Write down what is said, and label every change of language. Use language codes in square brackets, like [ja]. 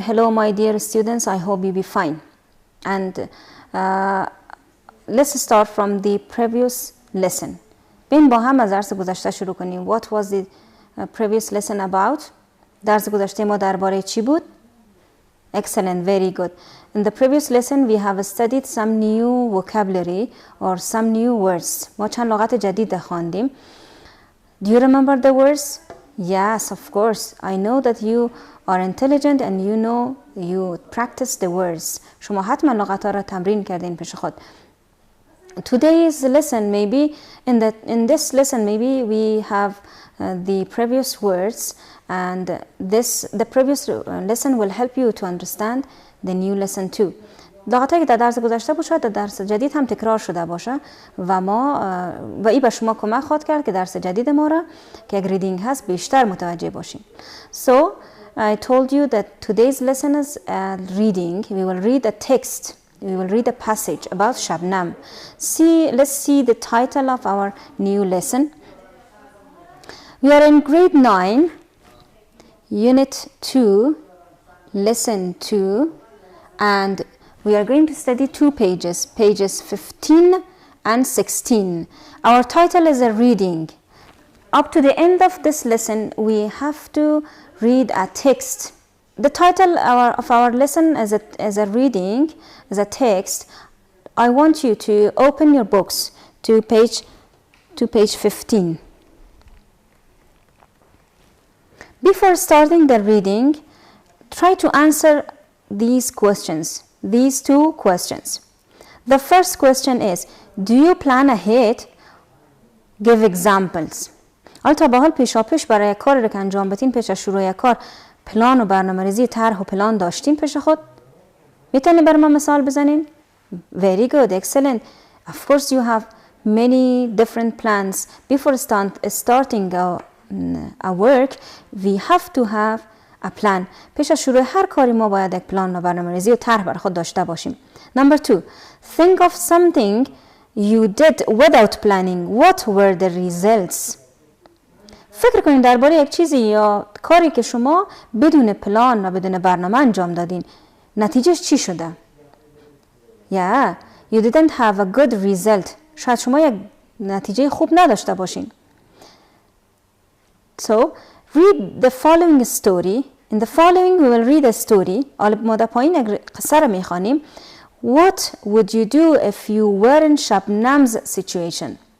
[en] Hello my dear students, I hope you be fine. And let's start from the previous lesson. [fa] بین با هم از درس گذشته شروع کنیم. [en] What was the previous lesson about? [fa] درس گذشته ما درباره چی بود؟ [en] Excellent, very good. In the previous lesson we have studied some new vocabulary or some new words. [fa] ما چند لغت جدید خواندیم. [en] Do you remember the words? Yes, of course. I know that you are intelligent and you know you practice the words. [fa] شما حتما لغت‌ها را تمرین کردین پیش خود. [en] Today's lesson, maybe in this lesson, maybe we have the previous words, and the previous lesson will help you to understand the new lesson too. [fa] لغت‌هایی که در درس گذشته بود شاید در درس جدید هم تکرار شده باشه و این به شما کمک خواهد کرد که درس جدید ما را که یک ریدینگ هست بیشتر متوجه باشین. [en] So I told you that today's lesson is reading. We will read a text. We will read a passage about Shabnam. Let's see the title of our new lesson. We are in grade 9, unit 2, lesson 2, and we are going to study two pages, pages 15 and 16. Our title is a reading. Up to the end of this lesson, we have to read a text. The title of our lesson is a reading, is a text. I want you to open your books to page 15. Before starting the reading, try to answer these questions. These two questions. The first question is, do you plan ahead? Give examples. [fa] تا به حال پیشاپیش برای کاری رو که انجام بدین پیش از شروع کار پلان و برنامه‌ریزی طرح و پلان داشتین پیش خود؟ میتونید بر من مثال بزنین؟ [en] Very good, excellent. Of course you have many different plans. Before starting a work, we have to have a plan. [fa] پیش از شروع هر کاری ما باید یک پلان و برنامه‌ریزی و طرح برای خود داشته باشیم. [en] Number 2, think of something you did without planning. What were the results? [fa] فکر کنید درباره یک چیزی یا کاری که شما بدون پلان و بدون برنامه انجام دادین. نتیجهش چی شده؟ [en] Yeah, you didn't have a good result. [fa] شاید شما یک نتیجه خوب نداشته باشین. [en] So, read the following story. In the following we will read a story. [fa] ما در پایین یک قصه را میخوانیم. [en] What would you do if you were in Shabnam's situation?